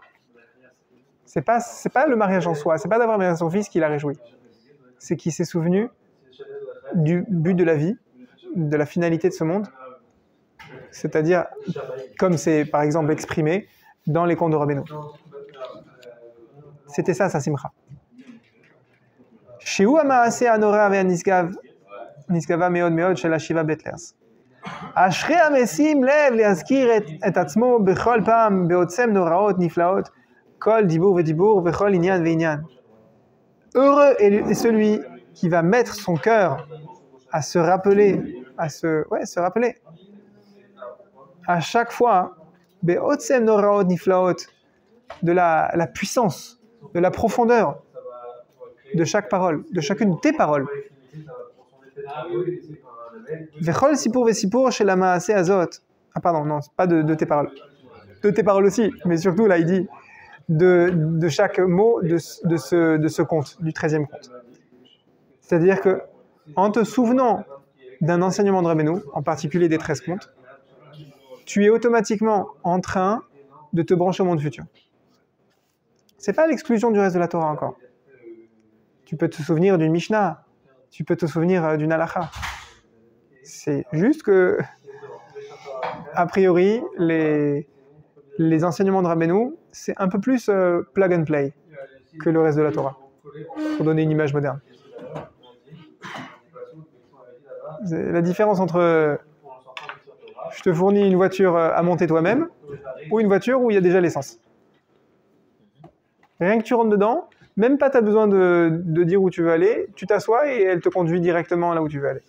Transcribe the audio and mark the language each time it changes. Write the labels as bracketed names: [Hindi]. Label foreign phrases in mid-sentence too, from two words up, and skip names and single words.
[French] C'est pas le mariage en soi, c'est pas d'avoir marié son fils qui l'a réjoui. C'est qu'il s'est souvenu du but de la vie, de la finalité de ce monde, c'est-à-dire comme c'est par exemple exprimé dans les contes de Rabbeinu. C'était ça, sa simcha. [Hebrew] שהוא המעשה הנורא והנשגב מאוד מאוד של השבעה בעטלערס. אשרי המשים לב להזכיר את עצמו בכל פעם בעוצם נוראות נפלאות כל דיבור ודיבור וכל עניין ועניין. [French] Heureux est celui qui va mettre son cœur à se rappeler, à chaque fois [Hebrew] בעוצם נוראות נפלאות, [French] de la puissance, de la profondeur de chaque parole, de chacune de tes paroles. [Hebrew] וכל סיפור וסיפור של המעשה הזאת. [French] Ah pardon, non, pas de tes paroles. De tes paroles aussi, mais surtout là il dit de chaque mot de ce conte, du 13e conte. C'est-à-dire que en te souvenant d'un enseignement de Rabbeinu, en particulier des 13 contes, tu es automatiquement en train de te brancher au monde futur. C'est pas l'exclusion du reste de la Torah encore. Tu peux te souvenir d'une Mishnah, tu peux te souvenir d'une halakha. C'est juste que, a priori, les enseignements de Rabbeinu, c'est un peu plus [English] plug and play [French] que le reste de la Torah, pour donner une image moderne. La différence entre je te fournis une voiture à monter toi-même ou une voiture où il y a déjà l'essence. Rien que tu rentres dedans, même pas tu as besoin de dire où tu veux aller, tu t'assois et elle te conduit directement là où tu veux aller.